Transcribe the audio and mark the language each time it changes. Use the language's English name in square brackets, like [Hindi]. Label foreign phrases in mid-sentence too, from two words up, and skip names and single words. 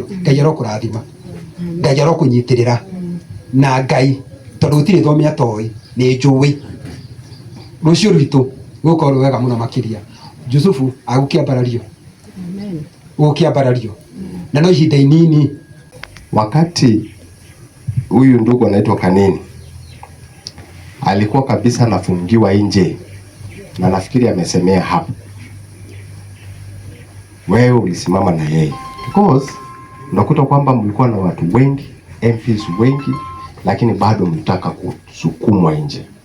[Kikuyu] Ngai arokũrathima, Ngai arokũnyitĩrĩra na Ngai tondu gũtirĩ thomi atoĩ nĩ njũĩ rũciũ rwitũ gũkorwo wega mũno makĩria. Yusufu agũkĩambarario, amen, gũkĩambarario na no ihinda inini. [Swahili] Wakati huyu ndugu anaitwa Kanini alikuwa kabisa anafungiwa nje, na nafikiri amesemea hapo, wewe ulisimama na yeye because unakuta kwamba mlikuwa na watu wengi, MPs wengi, lakini bado mlitaka kusukumwa nje.